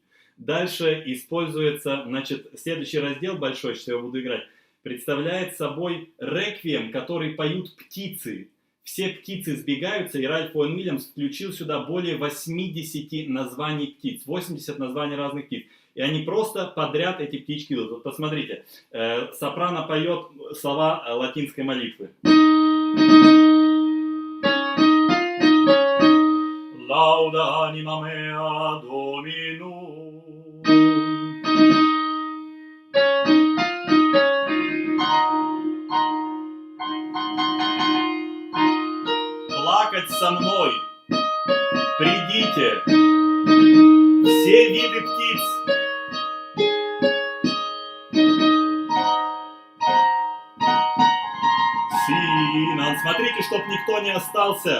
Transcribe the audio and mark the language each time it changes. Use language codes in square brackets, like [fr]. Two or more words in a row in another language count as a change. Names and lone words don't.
[ru] Дальше используется, значит, следующий раздел большой, что я буду играть, представляет собой реквием, который поют птицы. Все птицы сбегаются, и Ральф Ваун Уильямс включил сюда более 80 названий птиц, 80 названий разных птиц. И они просто подряд эти птички идут. Вот посмотрите, сопрано поет слова латинской молитвы. [la] Lauda anima mea Dominum. [ru] Плакать со мной придите, все виды птиц. Синан, смотрите, чтоб никто не остался.